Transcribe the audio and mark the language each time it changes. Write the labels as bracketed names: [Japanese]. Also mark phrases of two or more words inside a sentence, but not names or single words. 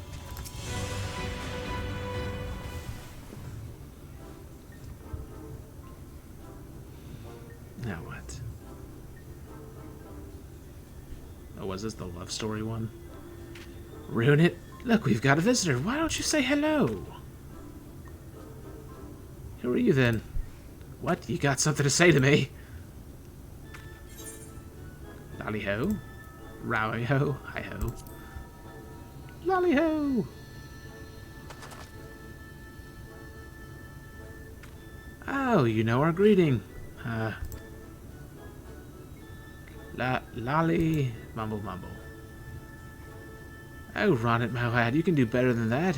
[English] Now what? Oh, was this the love story one? Ruin it? Look, we've got a visitor. Why don't you say hello? Who are you then? What? You got something to say to me? Lali-Ho? Lali-Ho? Hi-ho. Lali-Ho! Oh, you know our greeting. Lali... Mumble mumble. Oh, run it, my lad. You can do better than that.